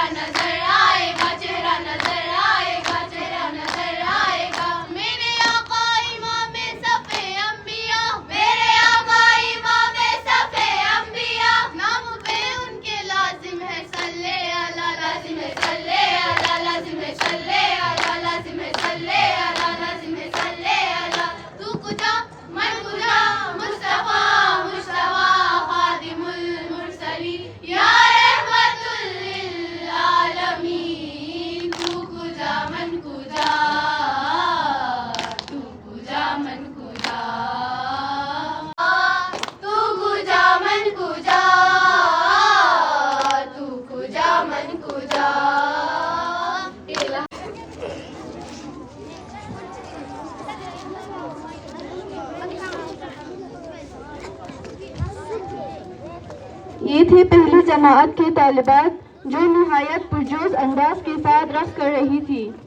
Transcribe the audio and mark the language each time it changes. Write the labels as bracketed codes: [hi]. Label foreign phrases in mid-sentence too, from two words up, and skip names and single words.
[ur] نظر آئے گا چہرہ نظر آئے گا چہرہ نظر آئے گا میرے آقا امام صفِ انبیاء میرے آقا امام صفِ انبیاء نام پہ ان کے لازم ہے [ar] صلی اللہ [ur] لازم ہے [ar] صلی اللہ [ur] لازم ہے [ar] صلی اللہ [ur] لازم ہے [ar] صلی اللہ [ur] لازم ہے [ar] صلی اللہ [fa] تو کجا من کجا [ur] مصطفیٰ مصطفیٰ [ar] خادم المرسلین یا رحمت [fa] للعالمین تو کجا من کجا تو کجا من کجا تو کجا من کجا تو کجا من کجا [ur] یہ تھے پہلی جماعت کے طالبات جو نہایت پرجوش انداز کے ساتھ رقص کر رہی تھی.